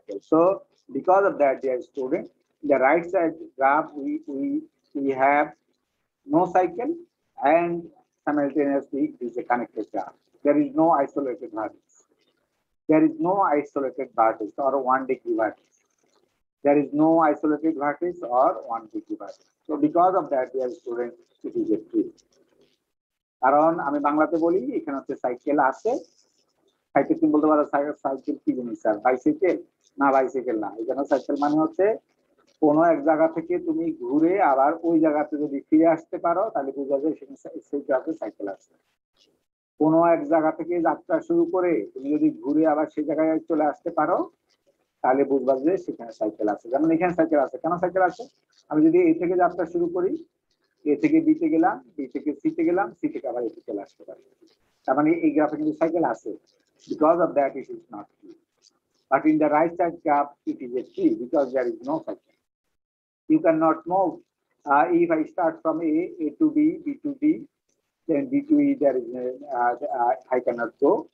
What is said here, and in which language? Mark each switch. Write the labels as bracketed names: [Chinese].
[English] So because of that, dear student, the right side graph we have no cycle and simultaneously it is a connected graph. There is no isolated vertex. There is no isolated vertex or 1 degree vertex. There is no isolated vertex or 1 degree vertex. So because of that, dear student, it is a tree. [Bangla] কারণ আমি বাংলাতে বলি এখানে হচ্ছে cycle আছে, cycle তুমি বলতে পারো সাইকেল কি জিনিস স্যার? বাইসাইকেল না, বাইসাইকেল না। এখানে সাইকেল মানে হচ্ছে কোনো এক জায়গা থেকে তুমি ঘুরে আবার ওই জায়গাতে যদি ফিরে আসতে পারো তাহলে বোঝা যায় সেখানে সেই জায়গাতে সাইকেল আছে। কোনো এক জায়গা থেকে যাত্রা শুরু করে তুমি যদি ঘুরে আবার সেই জায়গায় চলে আসতে পারো তাহলে বুঝবা যে সেখানে সাইকেল আছে। যেমন এখানে সাইকেল আছে। কেন সাইকেল আছে? আমি যদি এ থেকে যাত্রা শুরু করি, এ থেকে বি তে গেলাম, বি থেকে সি তে গেলাম, সি থেকে আবার এতে চলে আসতে পারি। তার মানে এই গ্রাফে কিন্তু সাইকেল আছে। [English] Because of that, it is not tree. But in the right side graph, it is a tree because there is no cycle. You cannot move. If I start from A to B, B to D, then D to E, there is I cannot go.